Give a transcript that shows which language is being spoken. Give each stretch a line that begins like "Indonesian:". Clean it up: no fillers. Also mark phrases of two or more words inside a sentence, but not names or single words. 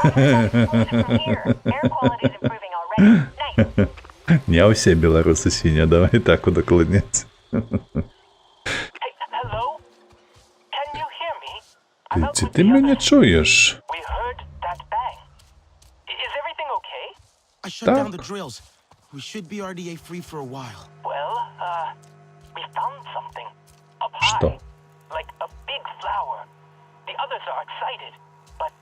Belarusian: Не ўсе беларусы сінія, давай так удакладняць. Ці ты мяне чуеш? Так.
English: We should be RDA free for a while. Well, we found something up
Russian: Что?
English: high, like a big flower. The others are excited,